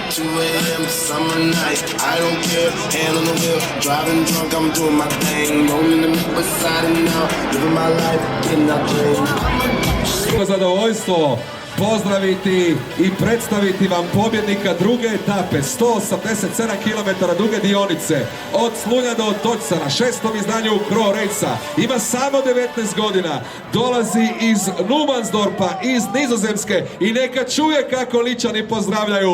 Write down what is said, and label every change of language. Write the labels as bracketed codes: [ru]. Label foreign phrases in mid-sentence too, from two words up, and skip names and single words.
[en] 2 a.m. summer night. I don't care, hand on the wheel, driving drunk, I'm doing my thing. Rolling the beside and now, living my life, getting that dream. [hr] Zadovoljstvo pozdraviti i predstaviti vam pobjednika druge etape, 187 km duge dionice, od Slunja do Otočca na 6. izdanju Cro Race-a. Ima samo 19 godina, dolazi iz Numansdorpa, iz Nizozemske i neka čuje kako Ličani pozdravljaju.